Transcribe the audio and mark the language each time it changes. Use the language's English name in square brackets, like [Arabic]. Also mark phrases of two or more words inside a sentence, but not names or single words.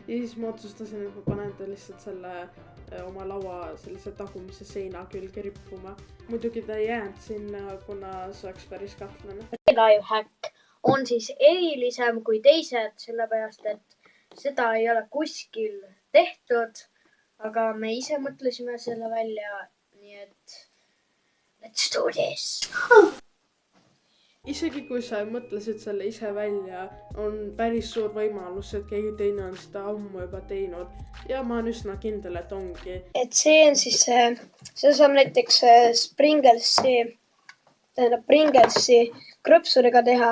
[Estonian] ja siis ma otsustasin, et ma panen ta lihtsalt selle oma laua sellise tagumise seina külge rippuma. Muidugi ta ei jäänud sinna, kuna see oleks päris kahtlane. Lifehack on siis erilisem kui teised, sellepärast et seda ei ole kuskil tehtud, aga me ise mõtlesime selle välja, nii et [English] let's do this! [Estonian] Isegi kui sa mõtlesid selle ise välja, on päris suur võimalus, et keegi teine on seda ammu juba teinud. Ja ma olen üsna kindel, et ongi. Et see on siis, see saab näiteks Pringlesi krõpsuriga teha.